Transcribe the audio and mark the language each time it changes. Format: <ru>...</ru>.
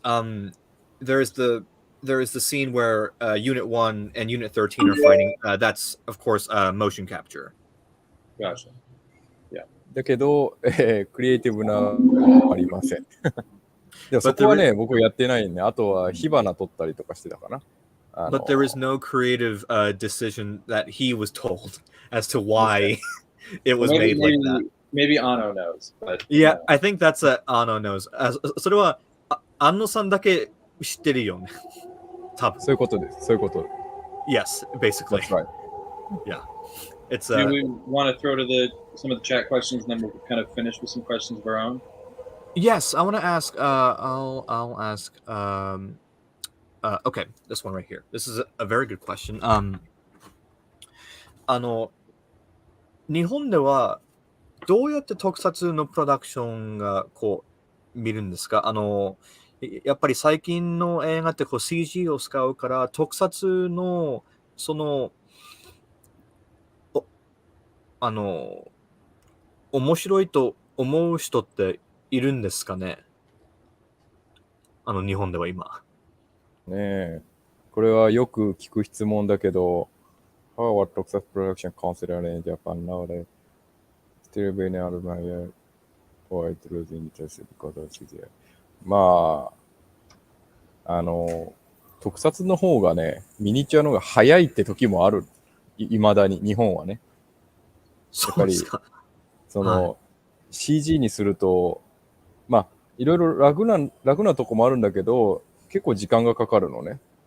<en>There is the scene where Unit 1 and Unit 13 are fighting. That's of course motion capture. Gotcha.</en> <ja>だけど、クリエイティブなありません。でもそ</ja> <en>But</en> <ja>こはね、僕やってないんで、あとは火花取ったりとかしてたかな。</ja> <en>but there is no creative decision that he was told as to why it was made like that. Maybe Anno knows, but Yeah, I think that's Anno knows.</en> <ja>それは安野さんだけ知ってるよね。多分。そういうことです。そういうこと。</ja> <en>Yes, basically. That's right. Yeah. It's do we want to throw to some of the chat questions, and then we'll kind of finish with some questions of our own? Yes, I want to ask. I'll ask. Okay, this one right here. This is a very good question.</en> <ja>日本ではどうやって特撮のプロダクションがこう見るんですか？やっぱり最近の映画ってこう CG を使うから特撮のその面白いと思う人っているんですかね？日本では今。ねえ。これはよく聞く質問だけど、</ja> <en>How are Tokusatsu production considered in Japan nowadays? Still being out of my year, or it losing interest because of CGI.</en> <ja>まあ、特撮の方がね、ミニチュアの方が早いって時もある。いまだに、日本はね。そうですか。 CG にすると、まあ、いろいろ楽なとこもあるんだけど、結構時間がかかるのね。</ja>